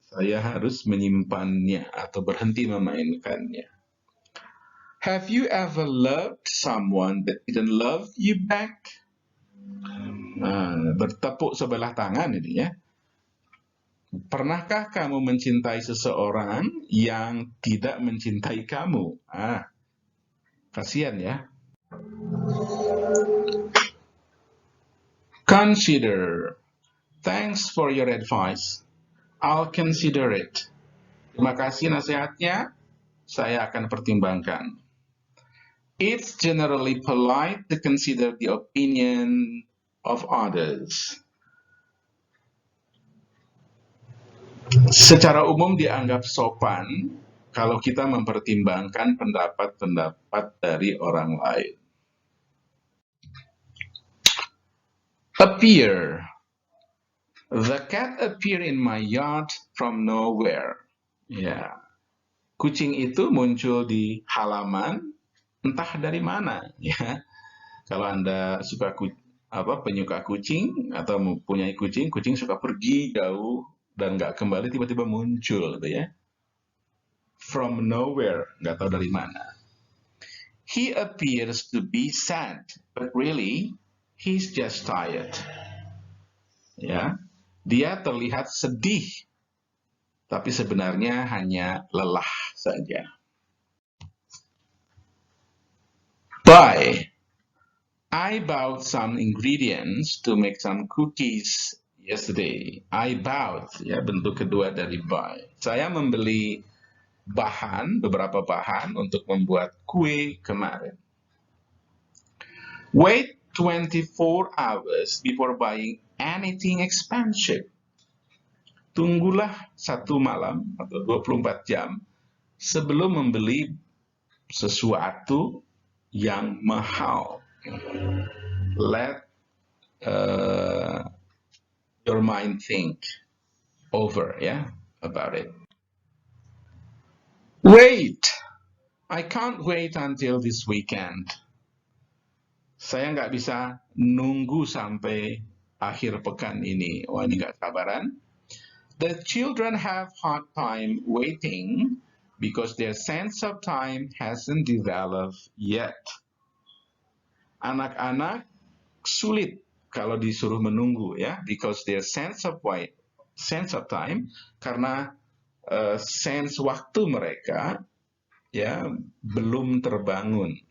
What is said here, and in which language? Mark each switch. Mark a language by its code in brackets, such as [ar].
[id] Saya harus menyimpannya atau berhenti memainkannya. [en] Have you ever loved someone that didn't love you back? [id] Bertepuk sebelah tangan ini ya. Pernahkah kamu mencintai seseorang yang tidak mencintai kamu? Kasihan ya. [en] Consider. Thanks for your advice. I'll consider it. [id] Terima kasih nasihatnya. Saya akan pertimbangkan. [en] It's generally polite to consider the opinion of others. [id] Secara umum dianggap sopan kalau kita mempertimbangkan pendapat-pendapat dari orang lain. [en] Appear. The cat appeared in my yard from nowhere. [id] Ya, kucing itu muncul di halaman entah dari mana. Ya, kalau Anda suka penyuka kucing atau mempunyai kucing, kucing suka pergi jauh dan nggak kembali, tiba-tiba muncul, gitu ya. [en] From nowhere, [id] nggak tahu dari mana. [en] He appears to be sad, but really, he's just tired. [id] Ya, dia terlihat sedih, tapi sebenarnya hanya lelah saja. [en] Buy. I bought some ingredients to make some cookies yesterday. I bought, [id] ya, bentuk kedua dari buy. Saya membeli beberapa bahan untuk membuat kue kemarin. [en] Wait 24 hours before buying anything expensive. [id] Tunggulah 1 malam atau 24 jam sebelum membeli sesuatu yang mahal. [en] Let your mind think over, about it. Wait, I can't wait until this weekend. [id] Saya nggak bisa nunggu sampai akhir pekan ini. Wah, ini nggak sabaran. [en] The children have hard time waiting because their sense of time hasn't developed yet. [id] Anak-anak sulit kalau disuruh menunggu, ya, [en] because their sense of time, [id] karena sense waktu mereka, ya, belum terbangun.